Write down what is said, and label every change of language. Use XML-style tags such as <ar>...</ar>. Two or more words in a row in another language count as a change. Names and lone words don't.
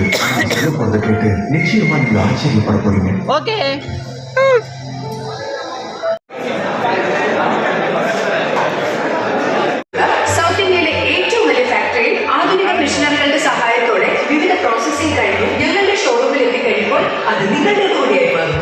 <ta>சொல்ல போறதை கேட்டு நிச்சயமா நீங்க ஆச்சரியப்பட போறீங்க. ஓகே.</ta> <ml>സൗത്ത് ഇന്ത്യയിലെ ഏറ്റവും വലിയ ഫാക്ടറിയിൽ ആധുനിക മെഷീനറികളുടെ സഹായത്തോടെ വിവിധ പ്രോസസ്സിംഗ് കഴിഞ്ഞ് ഞങ്ങളുടെ ഷോറൂമിൽ എത്തിക്കഴിയുമ്പോൾ അത് നിങ്ങളുടെ കൂടിയായി മാറുന്നു.</ml>